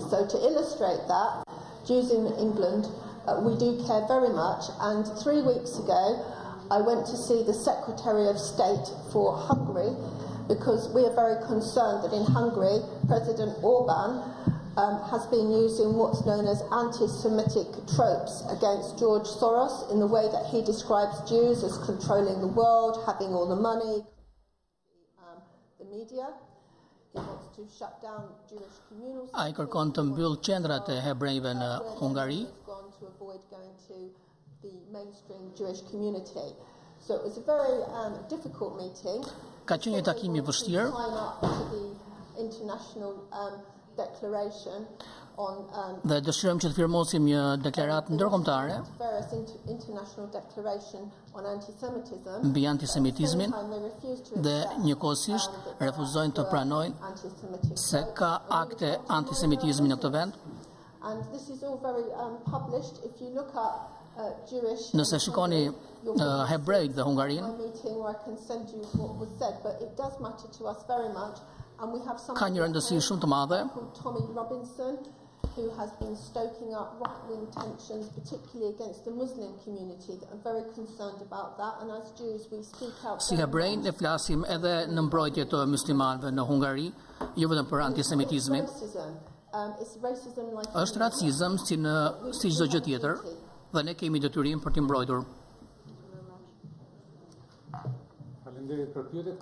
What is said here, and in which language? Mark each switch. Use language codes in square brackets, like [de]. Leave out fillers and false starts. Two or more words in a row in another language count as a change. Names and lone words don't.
[en] So to illustrate that, Jews in England, we do care very much, and 3 weeks ago I went to see the Secretary of State for Hungary, because we are very concerned that in Hungary President Urban has been using what's known as anti-Semitic tropes against George Soros in the way that he describes Jews as controlling the world, having all the money, the media. He wants to shut down Jewish communal centers. [sq] Ai kërkon të mbyll qendrat e hebrejve në Hungari. [en] To avoid going to the mainstream Jewish community. So it was a very difficult meeting. [sq] Ka qenë një takim I vështirë. Dhe dëshirojmë që të firmosim një deklaratë ndërkombëtare mbi antisemitizmin dhe njëkohësisht refuzojnë të pranojnë se ka akte antisemitizmi në këtë vend. Nëse shikoni hebrejt dhe Hungarinë, ka një rëndësi shumë të madhe. [en] Who has been stoking up right-wing tensions, particularly against the Muslim community, that are very concerned about that, and as Jews we speak out. [sq] Si hebrejnë ne flasim edhe në mbrojtje të muslimanëve në Hungari, jo vetëm për antisemitizmin. Është racizëm si çdo gjë tjetër, dhe ne kemi detyrim për t'i mbrojtur. Faleminderit për pyetjet.